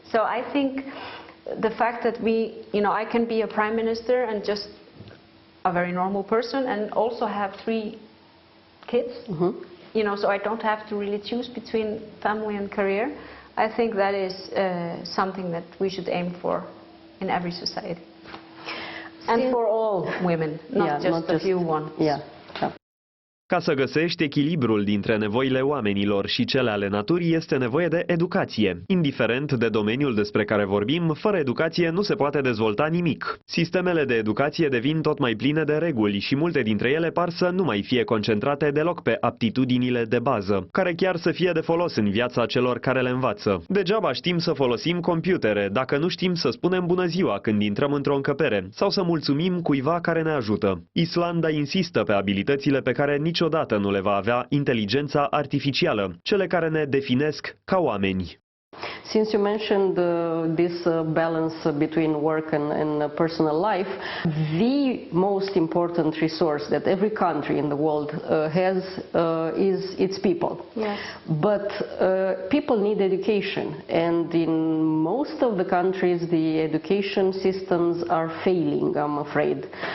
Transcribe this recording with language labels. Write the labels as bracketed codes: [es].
[en] So I think the fact that I can be a prime minister and just a very normal person and also have 3 kids, so I don't have to really choose between family and career. I think that is something that we should aim for in every society. And for all women, not just a few ones. Yeah. [ro] Ca să găsești echilibrul dintre nevoile oamenilor și cele ale naturii este nevoie de educație. Indiferent de domeniul despre care vorbim, fără educație nu se poate dezvolta nimic. Sistemele de educație devin tot mai pline de reguli și multe dintre ele par să nu mai fie concentrate deloc pe aptitudinile de bază, care chiar să fie de folos în viața celor care le învață. Degeaba știm să folosim computere dacă nu știm să spunem bună ziua când intrăm într-o încăpere sau să mulțumim cuiva care ne ajută. Islanda insistă pe abilitățile pe care niciodată nu le va avea inteligența artificială, cele care ne definesc ca oameni. [en] Since you mentioned this balance between work and personal life, the most important resource that every country in the world has is its people. Yes. But people need education, and in most of the countries the education systems are failing, I'm afraid.